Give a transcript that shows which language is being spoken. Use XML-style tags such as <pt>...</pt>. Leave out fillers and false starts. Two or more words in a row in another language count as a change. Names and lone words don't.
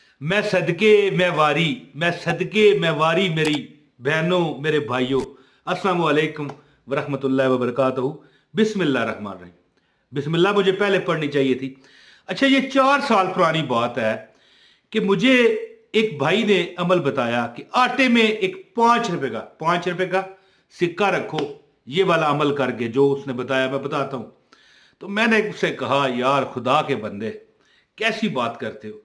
<hi>मैं सदके मैं वारी, मैं सदके मैं वारी मेरी बहनों मेरे भाइयों,</hi> <ar>السلام عليكم ورحمة الله وبركاته. بسم الله الرحمن الرحيم.</ar> <hi>बिस्मिल्लाह मुझे पहले पढ़नी चाहिए थी। अच्छा, ये 4 साल पुरानी बात है कि मुझे एक भाई ने अमल बताया कि आटे में एक 5 रुपए का सिक्का रखो, ये वाला अमल करके जो उसने बताया मैं बताता हूँ। तो मैंने उससे कहा, यार खुदा के बंदे, कैसी बात करते हो?</hi>